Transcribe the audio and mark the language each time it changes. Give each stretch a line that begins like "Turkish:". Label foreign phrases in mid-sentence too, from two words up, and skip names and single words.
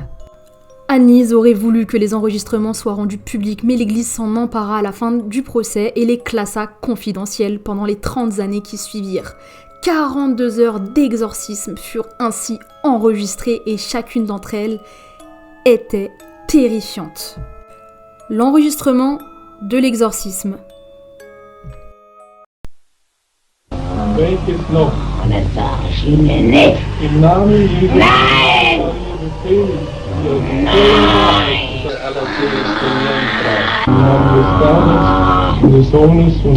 French: Annelise aurait voulu que les enregistrements soient rendus publics, mais l'église s'en empara à la fin du procès et les classa confidentiels pendant les 30 années qui suivirent. 42 heures d'exorcisme furent ainsi enregistrées et chacune d'entre elles était terrifiante. L'enregistrement de l'exorcisme.
German: Welches noch? Das sag ich Ihnen nicht. Im Namen Jesu. Nein! Der allerseligsten Jungfrau. Im Namen des Vaters und des Sohnes und des